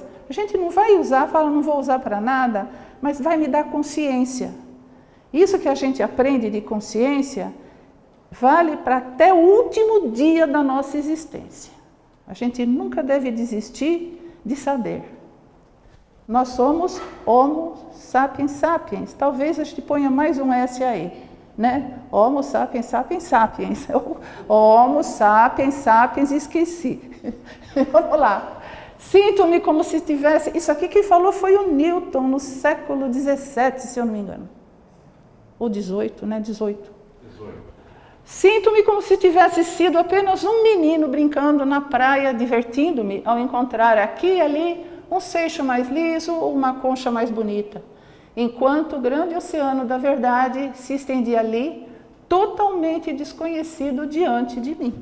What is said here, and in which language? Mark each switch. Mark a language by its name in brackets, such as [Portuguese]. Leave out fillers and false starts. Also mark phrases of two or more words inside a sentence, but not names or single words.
[Portuguese] A gente não vai usar, fala, não vou usar para nada, mas vai me dar consciência. Isso que a gente aprende de consciência vale para até o último dia da nossa existência. A gente nunca deve desistir de saber. Nós somos Homo sapiens sapiens. Talvez a gente ponha mais um S aí, né? Homo sapiens sapiens sapiens. Homo sapiens sapiens, esqueci. Vamos lá. Sinto-me como se tivesse... Isso aqui quem falou foi o Newton, no século XVII, se eu não me engano. Ou 18, né? 18. Sinto-me como se tivesse sido apenas um menino brincando na praia, divertindo-me ao encontrar aqui e ali um seixo mais liso ou uma concha mais bonita, enquanto o grande oceano da verdade se estendia ali, totalmente desconhecido diante de mim.